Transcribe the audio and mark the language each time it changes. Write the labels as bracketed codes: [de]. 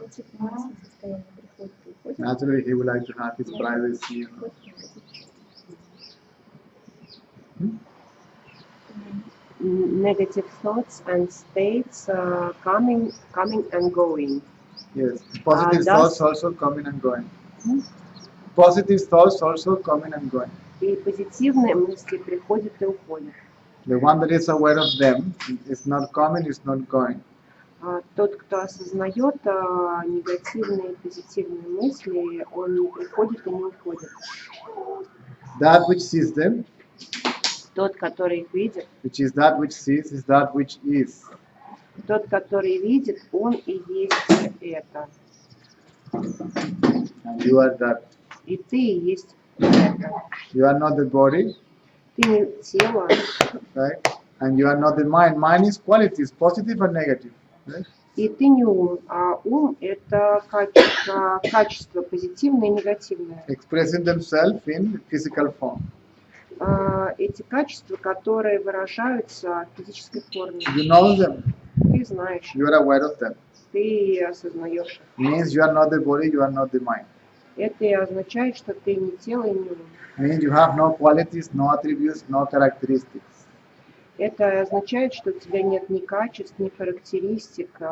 [ru] негативное состояние приходит. [en] Naturally, he would like to have his privacy. You know. Negative thoughts and states coming and going. Yes, positive does- thoughts also coming and going. Positive thoughts also coming and going. [ru] И позитивные мысли приходят и уходят. [en] The one that is aware of them is not coming, is not going. [ru] Тот, кто осознает негативные и позитивные мысли, он не приходит и не уходит. [en] That which sees them, [ru] Тот, который их видит, [en] which is that which sees, is that which is. [ru] тот, который видит, он и есть это. [en] And you are that. [ru] И ты и есть это. [en] You are not the body, [ru] Ты не тело, [en] right? And you are not the mind. Mind is qualities, positive or negative, right? [ru] и ты не ум, а ум – это качество позитивное и негативное. [en] Expressing themselves in physical form. [ru] Эти качества, которые выражаются в физической форме. [en] You know them, [ru] Ты знаешь, [en] you are aware of them. [ru] ты осознаешь. [en] Means you are not the body, you are not the mind. [ru] Это и означает, что ты не тело и не ум. [en] Means you have no qualities, no attributes, no characteristics. [ru] Это означает, что у тебя нет ни качеств, ни характеристик.